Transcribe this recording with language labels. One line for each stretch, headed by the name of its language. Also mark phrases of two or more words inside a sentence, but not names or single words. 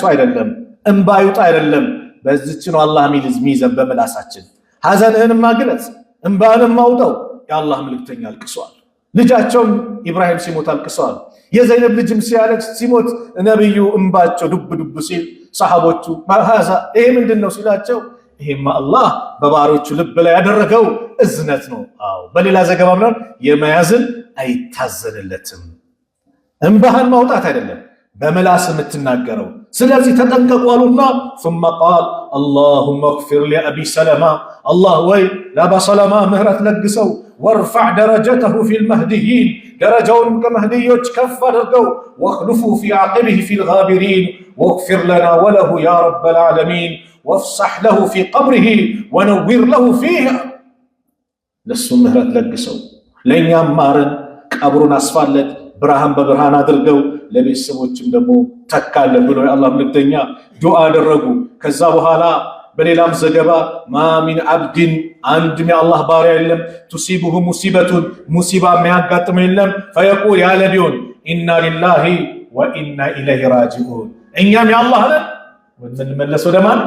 Amharic: አይደለም፣ እንባ ይውጣ አይደለም። በዚህች ነው አላህ ሚዘን በመላሳችን ሐዘንህንም ማግለጽ እንባንም ማውጣው። የአላህ መልእክተኛ አልቅሰዋል። ልጃቸውም ኢብራሂም ሲሞት አልቅሰዋል። የዘይነብ ልጅም ሲያለቅስ ሲሞት ነብዩ እንባቸው ዱብ ዱብ ሲል ሰሃቦቹ ማሃዛ ይሄ ምንድነው ሲላቸው ይሄማ አላህ በባሮቹ ልብ ላይ ያደረገው እዝነት ነው። አዎ በሌላ ዘገባ ምናምን የመያዝን አይታዘንለትም። እንባህን ማውጣት አይደለም በመላስ የምትናገረው። ስለዚህ ተጠንቀቁና
Arabic: ثم قال اللهم اغفر لأبي سلمة الله
Amharic: ወይ ለአባ ሰለማ ምህረት ለግሰው
Arabic: وارفع درجته في المهديين
Amharic: درجውን ከመህዲዮች ከፍ አድርገው
Arabic: واخلفوا في عقبه في الغابرين واغفر لنا وله يا رب العالمين وافسح له في قبره ونور له فيها
Amharic: ለሱ ምህረት ለግሰው ለኛም ማረን ቀብሩን አስፋለት ብርሃን በብርሃን አድርገው ለቤተሰቦችም ደግሞ ተካለ ብሎ የአላህ መልእክተኛ ዱዓ አደረጉ። ከዛ በኋላ በሌላም ዘገባ
Arabic: ما من عبد
Amharic: አንድም የአላህ ባሪያ የለም
Arabic: تصيبه مصيبة
Amharic: ሙሲባ የሚያጋጥመው የለም ፈየቁል ያለ ቢሆን
Arabic: إنا لله وإنا إليه راجعون
Amharic: እኛም የአላህ ነን የምንመለሰው ወደ ማን?